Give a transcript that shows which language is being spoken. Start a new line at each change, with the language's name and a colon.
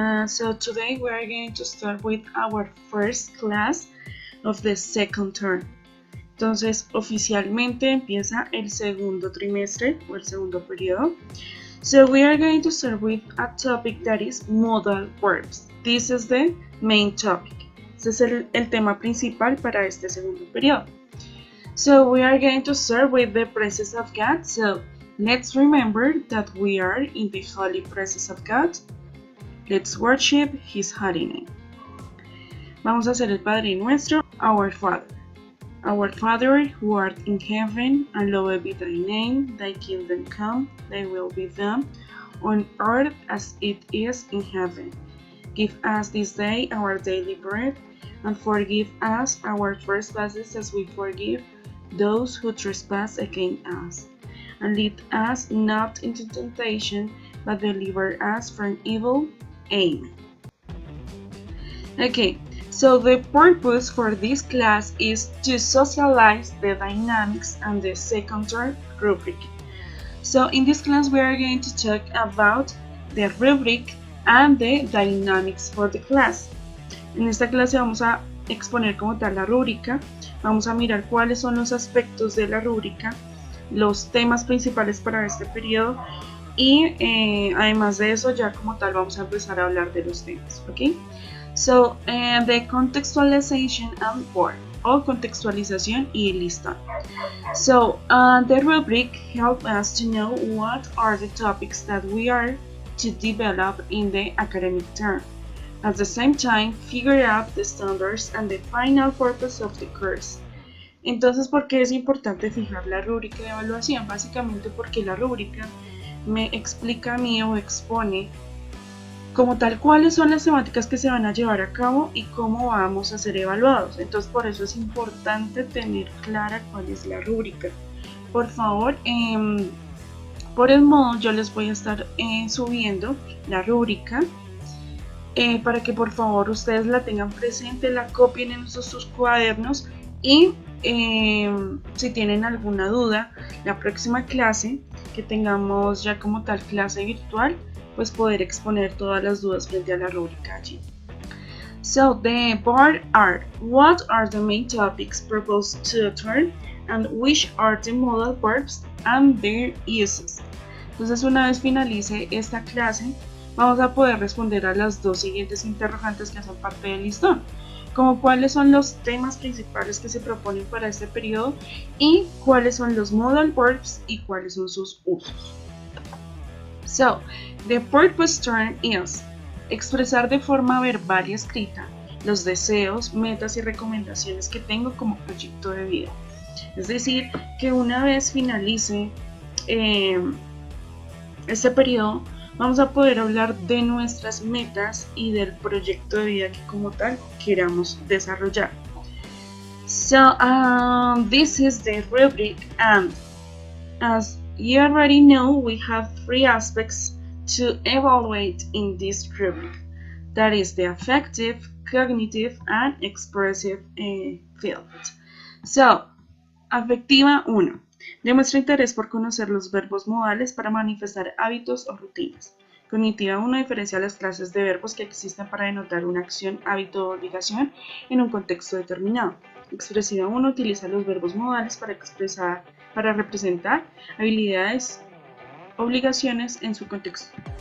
English: So today we are going to start with our first class of the second term.
Spanish: Entonces oficialmente empieza el segundo trimestre o el segundo periodo.
English: So we are going to start with a topic that is modal verbs. This is the main topic.
Spanish: Este es el tema principal para este segundo periodo.
English: So we are going to start with the presence of God. So let's remember that we are in the holy presence of God. Let's worship His holy name.
Spanish: Vamos a hacer el Padre Nuestro,
English: our Father. Our Father, who art in heaven, hallowed be thy name. Thy kingdom come, thy will be done, on earth as it is in heaven. Give us this day our daily bread, and forgive us our trespasses as we forgive those who trespass against us. And lead us not into temptation, but deliver us from evil. Amen. Okay, so the purpose for this class is to socialize the dynamics and the second term rubric. So in this class we are going to talk about the rubric and the dynamics for the class.
Spanish: En esta clase vamos a exponer como tal la rúbrica, vamos a mirar cuáles son los aspectos de la rúbrica, los temas principales para este periodo y además de eso ya como tal vamos a empezar a hablar de los temas, ¿ok?
English: So, the contextualization and board,
Spanish: o contextualización y listón.
English: So, the rubric helps us to know what are the topics that we are to develop in the academic term. At the same time, figure out the standards and the final purpose of the course.
Spanish: Entonces, ¿por qué es importante fijar la rúbrica de evaluación? Básicamente porque la rúbrica me explica a mí o expone como tal cuáles son las temáticas que se van a llevar a cabo y cómo vamos a ser evaluados. Entonces, por eso es importante tener clara cuál es la rúbrica. Por favor, por el modo yo les voy a estar subiendo la rúbrica para que por favor ustedes la tengan presente, la copien en sus cuadernos y si tienen alguna duda, la próxima clase que tengamos ya como tal clase virtual, pues poder exponer todas las dudas frente a la rúbrica allí.
English: So the board are: what are the main topics proposed to the term, and which are the modal verbs and their uses.
Spanish: Entonces, una vez finalice esta clase, vamos a poder responder a las dos siguientes interrogantes que hacen parte del listón, como cuáles son los temas principales que se proponen para este periodo y cuáles son los modal verbs y cuáles son sus usos.
English: So, the purpose term is
Spanish: expresar de forma verbal y escrita los deseos, metas y recomendaciones que tengo como proyecto de vida. Es decir, que una vez finalice este periodo, vamos a poder hablar de nuestras metas y del proyecto de vida que como tal queramos desarrollar.
English: So, this is the rubric, and as you already know, we have three aspects to evaluate in this rubric. That is the affective, cognitive, and expressive field.
Spanish: So, afectiva 1. Demuestra interés por conocer los verbos modales para manifestar hábitos o rutinas. Cognitiva 1 diferencia las clases de verbos que existen para denotar una acción, hábito o obligación en un contexto determinado. Expresiva 1 utiliza los verbos modales para representar habilidades, obligaciones en su contexto.